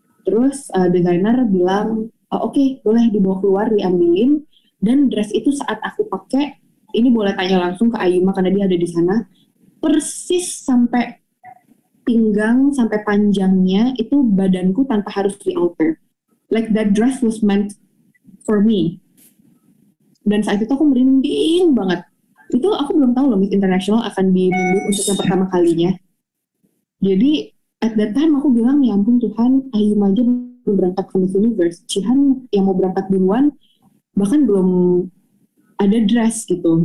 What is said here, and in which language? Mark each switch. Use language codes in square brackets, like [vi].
[id] Terus desainer bilang, oke, boleh dibawa keluar, diambilin. Dan dress itu saat aku pakai, ini boleh tanya langsung ke Ayuma karena dia ada di sana, persis sampai pinggang, sampai panjangnya, itu badanku tanpa harus di-alter. [en] Like that dress was meant for me. [id] Dan saat itu aku merinding banget. Itu aku belum tahu loh Miss International akan dimundur untuk yang pertama kalinya. Jadi [en] at that time [id] aku bilang, ya ampun Tuhan, Ayuma aja belum berangkat ke Miss Universe. Cihan yang mau berangkat duluan bahkan belum ada dress gitu.